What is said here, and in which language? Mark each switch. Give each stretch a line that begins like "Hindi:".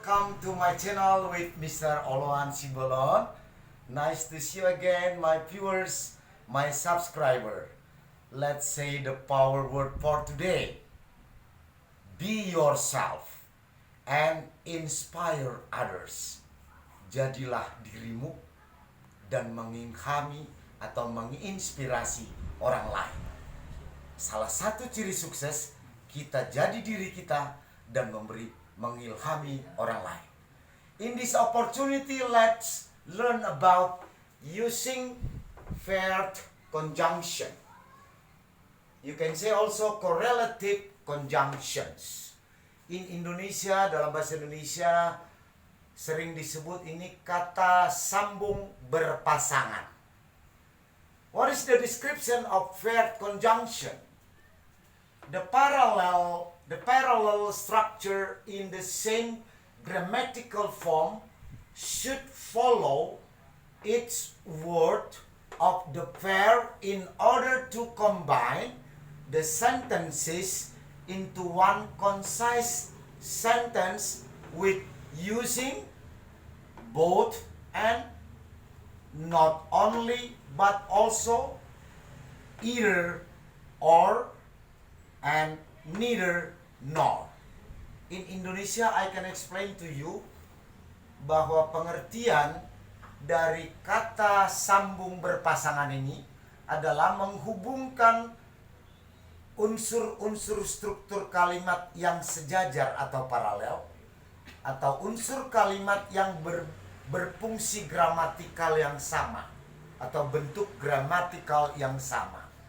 English: welcome to my channel with Mr. Oloan Simbolon. Nice to see you again, my viewers, my subscriber. Let's say the power word for today. Be yourself and inspire others.
Indonesian: Jadilah dirimu dan mengilhami atau menginspirasi orang lain. Salah satu ciri sukses kita jadi diri kita dan mengilhami orang lain.
English: In this opportunity, let's learn about using verb conjunction. You can say also correlative conjunctions. In Indonesia,
Indonesian: dalam bahasa Indonesia sering disebut ini kata sambung berpasangan.
English: What is the description of verb conjunction? The parallel structure in the same grammatical form should follow each word of the verb in order to combine the sentences into one concise sentence with using both and not only but also either or and neither nor. In Indonesia, I can explain to you
Indonesian: bahwa pengertian dari kata sambung berpasangan ini adalah menghubungkan unsur-unsur struktur kalimat yang sejajar atau paralel atau unsur kalimat yang berfungsi gramatikal yang sama atau bentuk gramatikal yang sama.